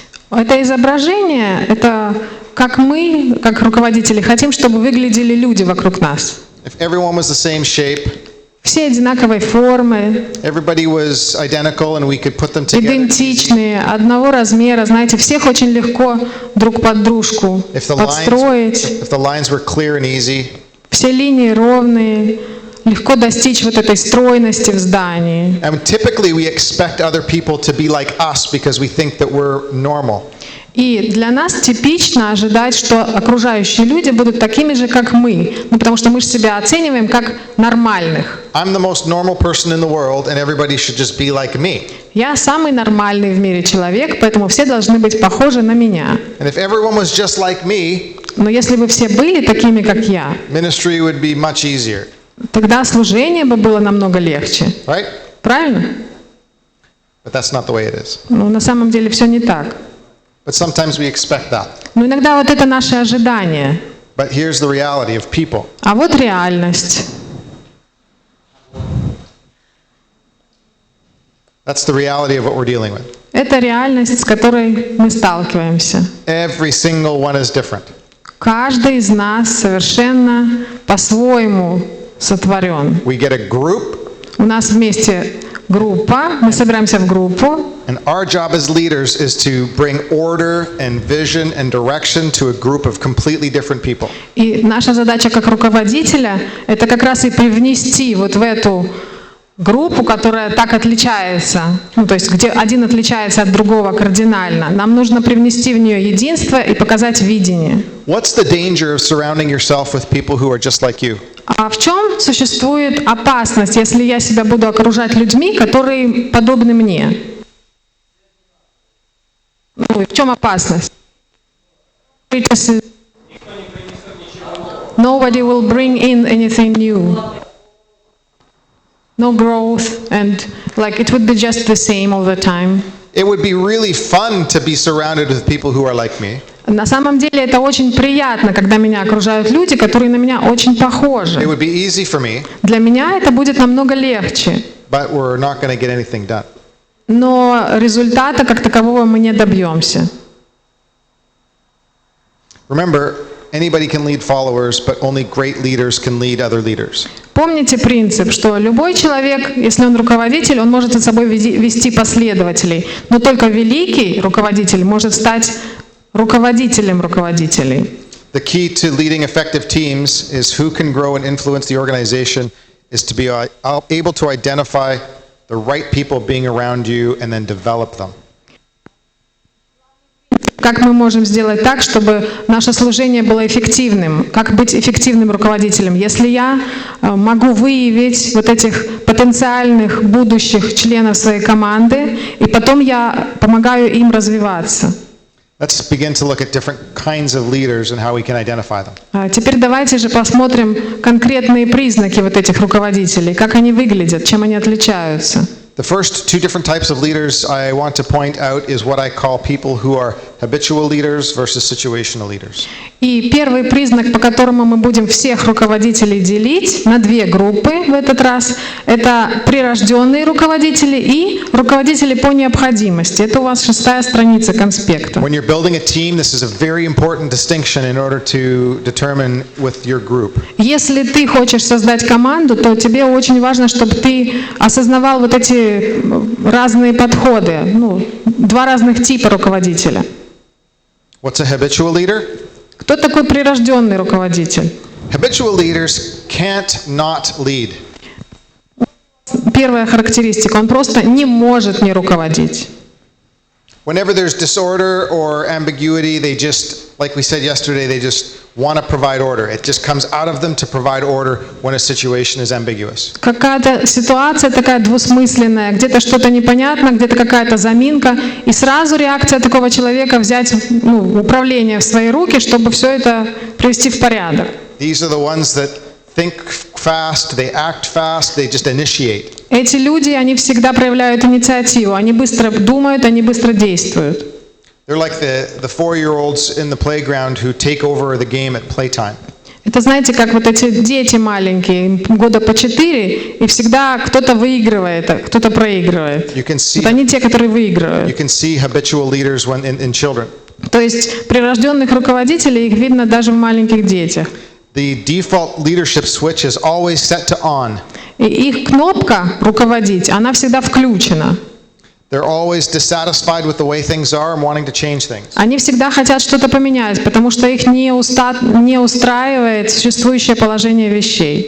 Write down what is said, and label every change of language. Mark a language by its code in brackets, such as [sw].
[ru] Это изображение, это как мы, как руководители, хотим, чтобы выглядели люди вокруг нас. [en] If everyone was the same shape, [ru] все одинаковой формы, [en] everybody was identical and we could put them together. [ru] Идентичные, одного размера, знаете, всех очень легко друг под дружку подстроить. [en] If the lines were clear and easy, [ru] все линии ровные, легко достичь вот этой стройности в здании. [en] And typically we expect other people to be like us because we think that we're normal. [ru] И для нас типично ожидать, что окружающие люди будут такими же, как мы. Ну, потому что мы же себя оцениваем как нормальных. [en] I'm the most normal person in the world, and everybody should just be like me. [ru] Я самый нормальный в мире человек, поэтому все должны быть похожи на меня. [en] And if everyone was just like me, [ru] Но если бы все были такими, как я, [en] ministry would be much easier, [ru] тогда служение бы было намного легче. [en] right? [ru] Правильно? [en] But that's not the way it is. [ru] Но на самом деле все не так. [en] But sometimes we expect that. [ru] Но иногда вот это наши ожидания. [en] But here's the reality of people. [ru] А вот реальность. [en] That's the reality of what we're dealing with. [ru] Это реальность, с которой мы сталкиваемся. [en] Every single one is different. [ru] Каждый из нас совершенно по-своему сотворен. [en] We get a group, [ru] У нас вместе группа, мы собираемся в группу, [en] and our job as leaders is to bring order and vision and direction to a group of completely different people. [ru] и наша задача как руководителя – это как раз и привнести вот в эту группу, которая так отличается, ну, то есть где один отличается от другого кардинально. Нам нужно привнести в нее единство и показать видение. [en] What's the danger of surrounding yourself with people who are just like you? [ru] А в чем существует опасность, если я себя буду окружать людьми, которые подобны мне? Ну, и в чем опасность? [en] Nobody will bring in anything new. No growth, and like it would be just the same all the time. It would be really fun to be surrounded with people who are like me. [ru] На самом деле это очень приятно, когда меня окружают люди, которые на меня очень [en] It [ru] похожи. [en] would be easy for me, [ru] Для меня это будет намного легче, [en] but we're not going to get anything done. [ru] но результата как такового мы не добьемся. [en] Remember, anybody can lead followers, but only great leaders can lead other leaders. [ru] Помните принцип, что любой человек, если он руководитель, он может за собой вести последователей, но только великий руководитель может стать руководителем руководителей. [en] The key to leading effective teams is who can grow and influence the organization is to be able to identify the right people being around you and then develop them. [ru] Как мы можем сделать так, чтобы наше служение было эффективным? Как быть эффективным руководителем? Если я могу выявить вот этих потенциальных будущих членов своей команды, и потом я помогаю им развиваться. [en] Let's begin to look at different kinds of leaders and how we can identify them. [ru] Теперь давайте же посмотрим конкретные признаки вот этих руководителей, как они выглядят, чем они отличаются. [en] The first two different types of leaders I want to point out is what I call people who are habitual leaders versus situational leaders. [ru] И первый признак, по которому мы будем всех руководителей делить на две группы в этот раз, это прирожденные руководители и руководители по необходимости. Это у вас 6-я страница конспекта. [en] When you're building a team, this is a very important distinction in order to determine with your group. [ru] Если ты хочешь создать команду, то тебе очень важно, чтобы ты осознавал вот эти разные подходы, ну, два разных типа руководителя. [en] What's a habitual leader? [ru] Кто такой прирожденный руководитель? [en] Habitual leaders can't not lead. [ru] Первая характеристика, он просто не может не руководить. [en] Whenever there's disorder or ambiguity, they just, like we said yesterday, they just want to provide order. It just comes out of them to provide order when a situation is ambiguous. [ru] Какая-то ситуация такая двусмысленная, где-то что-то непонятно, где-то какая-то заминка, и сразу реакция такого человека взять управление в свои руки, чтобы все это привести в порядок. [en] These are the ones that think fast, they act fast, they just initiate. [ru] Эти люди, они всегда проявляют инициативу, они быстро думают, они быстро действуют. [en] They're like the 4-year-olds in the playground who take over the game at playtime. [ru] Это, знаете, как вот эти дети маленькие, им года по 4, и всегда кто-то выигрывает, а кто-то проигрывает. [en] You can see, [ru] Вот они те, которые выигрывают. [en] you can see habitual leaders when in children. [ru] То есть прирожденных руководителей, их видно даже в маленьких детях. [en] The default leadership switch is always set to on. [ru] И их кнопка «руководить», она всегда включена. [en] They're always dissatisfied with the way things are and wanting to change things. [ru] Они всегда хотят что-то поменять, потому что их не устраивает существующее положение вещей.